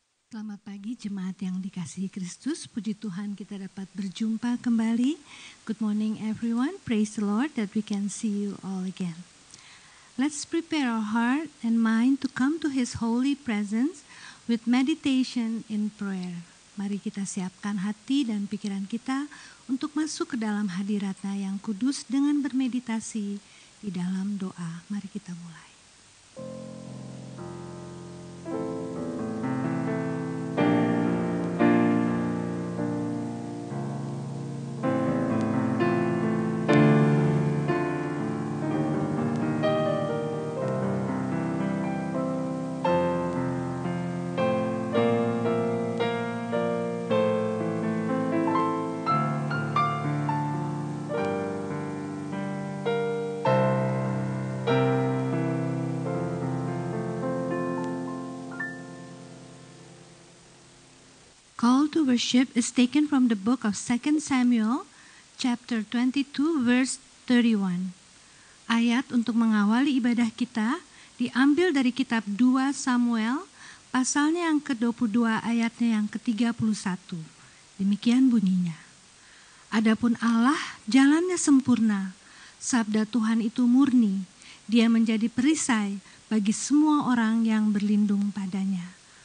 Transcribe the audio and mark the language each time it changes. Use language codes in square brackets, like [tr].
[id] Selamat pagi jemaat yang dikasihi Kristus, puji Tuhan kita dapat berjumpa kembali. [en] Good morning everyone, praise the Lord that we can see you all again. Let's prepare our heart and mind to come to His holy presence with meditation in prayer. [id] Mari kita siapkan hati dan pikiran kita untuk masuk ke dalam hadirat-Nya yang kudus dengan bermeditasi di dalam doa. Mari kita mulai. [en] Call to worship is taken from the book of 2 Samuel, chapter 22, verse 31. [id] Ayat untuk mengawali ibadah kita diambil dari kitab 2 Samuel, pasalnya yang ke-22, ayatnya yang ke-31. Demikian bunyinya. Adapun Allah, jalannya sempurna, sabda Tuhan itu murni, Dia menjadi perisai bagi semua orang yang berlindung padanya.